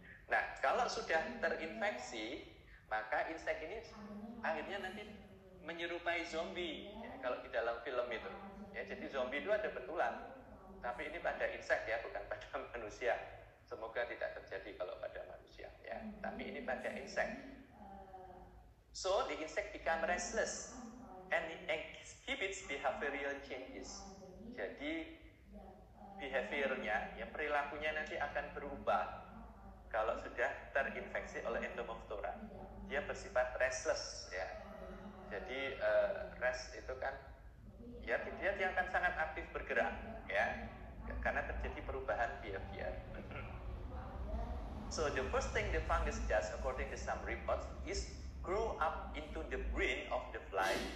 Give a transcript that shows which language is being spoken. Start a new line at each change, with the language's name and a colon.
Indonesian: Nah, kalau sudah terinfeksi, maka insek ini akhirnya nanti menyerupai zombie ya, kalau di dalam film itu. Ya, jadi zombie itu ada betulan. Tapi ini pada insek ya, bukan pada manusia. Semoga tidak terjadi kalau pada manusia ya. Tapi ini pada insek.
English: So the insect become restless and exhibits behavioral changes.
Indonesian: Jadi behaviornya, ya, perilakunya nanti akan berubah kalau sudah terinfeksi oleh Entomophora. Dia bersifat restless ya. Jadi rest itu kan ya, dia akan sangat aktif bergerak ya, karena terjadi perubahan behavior.
English: So the first thing the fungus does, according to some reports, is grow up into the brain of the fly